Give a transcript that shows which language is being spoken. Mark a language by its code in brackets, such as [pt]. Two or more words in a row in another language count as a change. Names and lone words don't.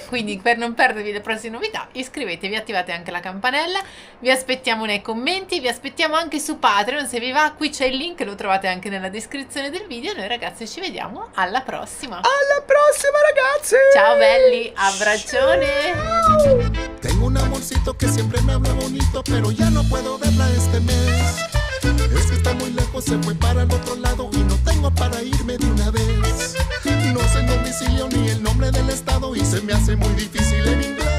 [it] Quindi per non perdervi le prossime novità, iscrivetevi, attivate anche la campanella. Vi aspettiamo nei commenti, vi aspettiamo anche su Patreon. Se vi va, qui c'è il link, lo trovate anche nella descrizione del video. Noi ragazzi ci vediamo alla prossima. Alla prossima ragazzi. Ciao belli, abbraccione. [es] Tengo un amorcito que siempre me habla bonito, pero ya no puedo verla este mes. Es que está muy lejos, se fue para el otro lado y no tengo para irme de una vez. No sé el domicilio ni el nombre del estado y se me hace muy difícil en inglés.